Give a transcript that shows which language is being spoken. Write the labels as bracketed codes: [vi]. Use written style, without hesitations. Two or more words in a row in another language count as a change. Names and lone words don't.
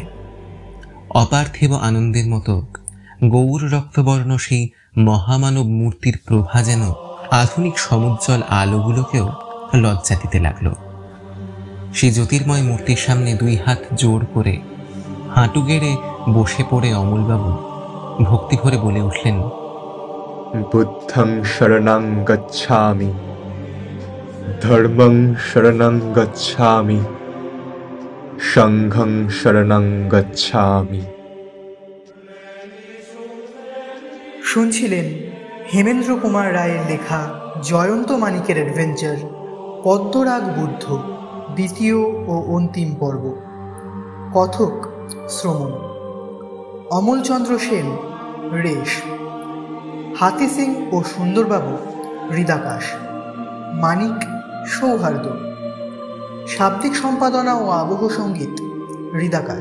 [bn] অপার্থিব আনন্দের মতো গৌর রক্তবর্ণ সেই মহামানব মূর্তির প্রভা যেন আধুনিক সমুজ্জ্বল আলোগুলোকেও লজ্জা দিতে লাগলো। সেই জ্যোতির্ময় মূর্তির সামনে 2 হাত জোড় করে হাঁটু গেড়ে বসে পড়ে অমলবাবু ভক্তি ভরে বলে উঠলেন, [pi] বুদ্ধং শরণং গচ্ছামি, ধর্মং শরণং গচ্ছামি, সংঘং শরণং গচ্ছামি। [bn] শুনছিলেন হেমেন্দ্র কুমার রায়ের লেখা জয়ন্ত মানিকের অ্যাডভেঞ্চার পদ্মরাগ বুদ্ধ, 2য় ও অন্তিম পর্ব। কথক শ্রমণ, অমলচন্দ্র সেন রেশ, হাতি সিং ও সুন্দরবাবু হৃদাকাশ, মানিক সৌহার্দ্য, শাব্দিক সম্পাদনা ও আবহ সঙ্গীত হৃদাকাশ।